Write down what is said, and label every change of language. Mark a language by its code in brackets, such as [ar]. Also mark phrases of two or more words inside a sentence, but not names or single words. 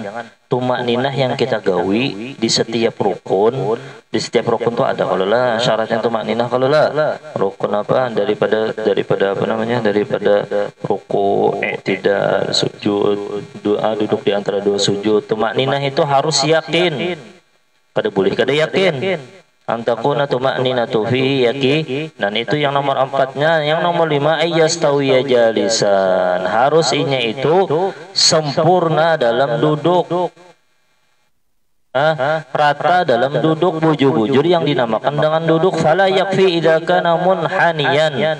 [bjn] Tumak ninah yang kita gawi di setiap rukun tuh ada kalau lah syaratnya tumak ninah, kalau lah rukun apa daripada apa namanya, daripada ruku, tidak sujud, doa duduk di antara dua sujud. Tumak ninah itu harus yakin. Kada boleh kada yakin. [ar] أن تكون الطمأنينة في يقين, [bjn] dan itu yang nomor 4-nya. Yang nomor 5, [ar] أن يستوي جالسا, [bjn] harus inya itu sempurna dalam duduk. rata dalam duduk bujur-bujur yang dinamakan dengan duduk [ar] فلا يكفي إذا كان منحنيا.